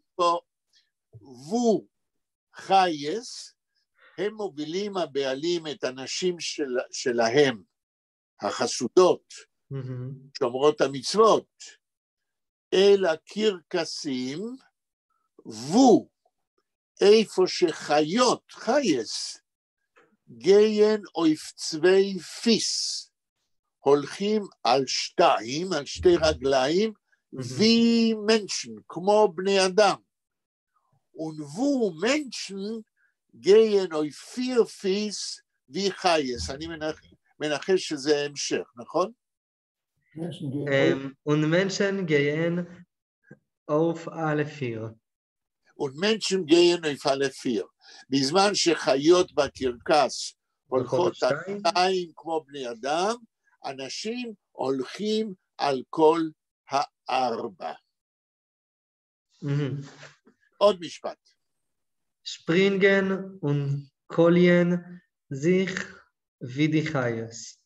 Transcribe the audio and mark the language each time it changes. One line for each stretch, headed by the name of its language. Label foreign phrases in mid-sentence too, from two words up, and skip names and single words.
Yiddish: וו חייס,
Hebrew: הם מובילים הבעלים את הנשים שלהם, החסודות, שומרות המצוות, אל הקרקסים, וו, איפה שחיות, חייס,
Yiddish: גיין אויפצווי פיס,
Hebrew: הולכים על שתיים, על שתי רגליים,
Yiddish: וי מנשן,
Hebrew: כמו בני אדם.
Yiddish: ונבו מנשן, גיין אויפיר פיס, וי חייס.
Hebrew: אני מנחש שזה המשך, נכון?
Yiddish: ונמנשן גיין אוף אלפיר. ונמנשן גיין אוף אלפיר.
Hebrew: בזמן שחיות בקרקס הולכות על שתיים כמו בני אדם, אנשים הולכים על כל הארבע. עוד משפט.
Yiddish: שפרינגן וקוליין זיך וידי חייס.